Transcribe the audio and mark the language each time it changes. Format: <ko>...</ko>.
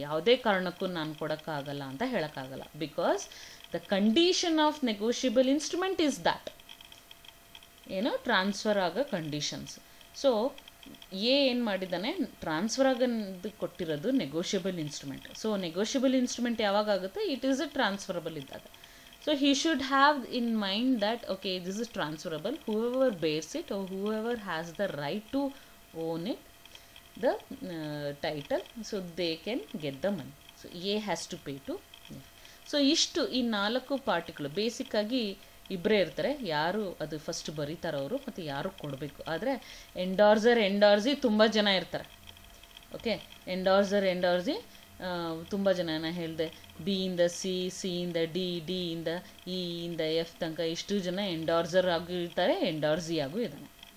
<kn>ಯಾವುದೇ ಕಾರಣಕ್ಕೂ ನಾನು ಕೊಡೋಕ್ಕಾಗಲ್ಲ ಅಂತ ಹೇಳೋಕ್ಕಾಗಲ್ಲ.</kn> <en>because the condition of negotiable instrument is that,</en> <kn>ಏನು ಟ್ರಾನ್ಸ್ಫರ್ ಆಗೋ ಕಂಡೀಷನ್ಸ್. ಸೊ ಏನು ಮಾಡಿದ್ದಾನೆ? ಟ್ರಾನ್ಸ್ಫರ್ ಆಗೋದು ಕೊಟ್ಟಿರೋದು negotiable instrument. So negotiable instrument ಯಾವಾಗ ಆಗುತ್ತೆ?</kn> <en>it is a transferable</en> <kn>ಇದ್ದಾಗ.</kn> <en>So he should have in mind that okay, this is transferable, whoever bears it or whoever has the right to own it, the title, so they can get the money. So A has to pay to F.</en> <kn>So ಇಷ್ಟು ಈ 4 ಪಾರ್ಟಿಗಳು ಬೇಸಿಕ್ಕಾಗಿ ಇಬ್ಬರೇ ಇರ್ತಾರೆ, ಯಾರು ಅದು first ಬರೀತಾರೋ ಅವರು ಮತ್ತು ಯಾರು ಕೊಡಬೇಕು. ಆದರೆ ಎಂಡಾರ್ಸಿ ತುಂಬ ಜನ ಇರ್ತಾರೆ. ಓಕೆ, ಎಂಡಾರ್ಸಿ ತುಂಬ ಜನ, ನಾನು ಹೇಳಿದೆ ಬಿ ಇಂದ ಸಿ, ಸಿ ಇಂದ ಡಿ, ಡಿ ಇಂದ ಇ ಇಂದ ಎಫ್ ತನಕ ಇಷ್ಟು ಜನ ಎಂಡಾರ್ಸರ್ ಆಗೂ ಇರ್ತಾರೆ, ಎಂಡಾರ್ಸಿ ಆಗೂ ಇದ್ದಾನೆ.</kn>